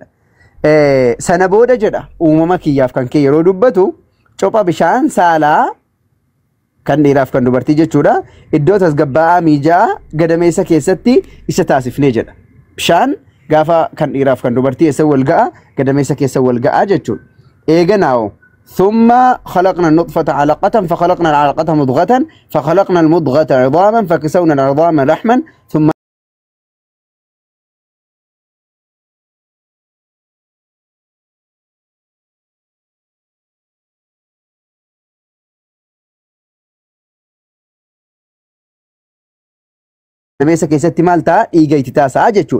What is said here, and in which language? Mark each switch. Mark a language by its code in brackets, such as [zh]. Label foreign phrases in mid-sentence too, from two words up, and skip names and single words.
[om] Sana booda jedha uumama kiyyaaf kan kee yeroo dubbatu copha bishaan saalaa kan dhiiraaf kan dubartii jechuudha. Iddoo tasgabbaa'aa mijaa'aa gadameessa keessatti isa taasifnee jedha. Bishaan gaafa kan dhiiraaf kan dubartii eessa wal ga'a gadameessa keessa wal ga'a jechuudha. [ar] Eeganaawo ثم خلقنا النطفة علقة فخلقنا العلقة مضغة فخلقنا المضغة عظاما فكسونا العظام لحما ثم [om] gadameessa keessatti maal ta'a dhiiga itti taasa'a jechuudha.